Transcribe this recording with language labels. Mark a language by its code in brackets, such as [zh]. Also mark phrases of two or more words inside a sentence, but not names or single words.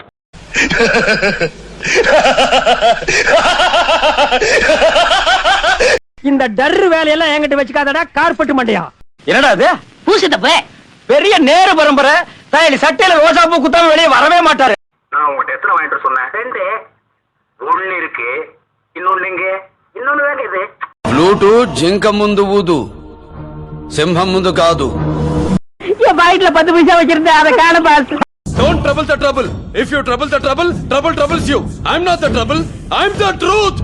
[ta] இந்த டர்ரு வேலையெல்லாம் என்கிட்ட வச்சுக்காதடா கார்பெட் மண்டையா. என்னடா அது? பூசிட்டப்ப பெரிய நேர பரம்பரை. தயலி சட்டையில ரோசா பூ குத்தாம வெளியே வரவே மாட்டாரு. நான் உங்ககிட்ட எத்தனை வாங்கிட்டு சொன்னேன்? 2. ஒண்ணு இருக்கு, இன்னொன்னு எங்க? இன்னொன்னு வேற இது. [te] ఫ్లూటు జింక ముందు ఊదు, సింహం ముందు కాదు. [ta] என் பாக்கெட்ல 10 பைசா வச்சிருந்தேன், அதை காண பாஸ். [en] Don't trouble the trouble. If you trouble the trouble, trouble troubles you. I'm not the trouble. I'm the truth.